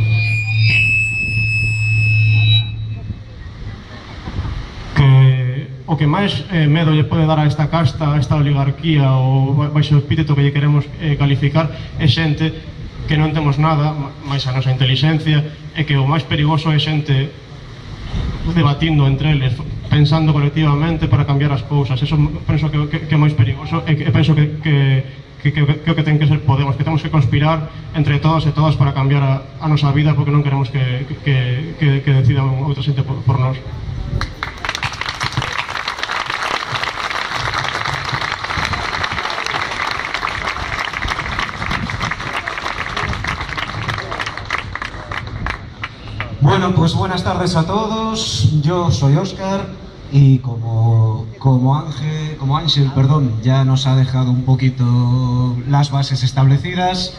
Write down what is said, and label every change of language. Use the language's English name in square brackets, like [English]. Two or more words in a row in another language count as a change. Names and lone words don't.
[Galician] que o que máis medo lle pode dar a esta casta, a esta oligarquía ou baixo o epíteto que lle queremos calificar é xente que non temos nada máis a nosa inteligencia, e que o máis perigoso é xente debatindo entre eles, pensando colectivamente para cambiar as cousas. Eso penso que é máis perigoso, e penso que o que ten que ser Podemos, que temos que conspirar entre todos e todas para cambiar a nosa vida, porque non queremos que decidan outra xente por nós. [Spanish] Bueno, pues buenas tardes a todos. Yo soy Óscar y como Ángel, ya nos ha dejado un poquito las bases establecidas.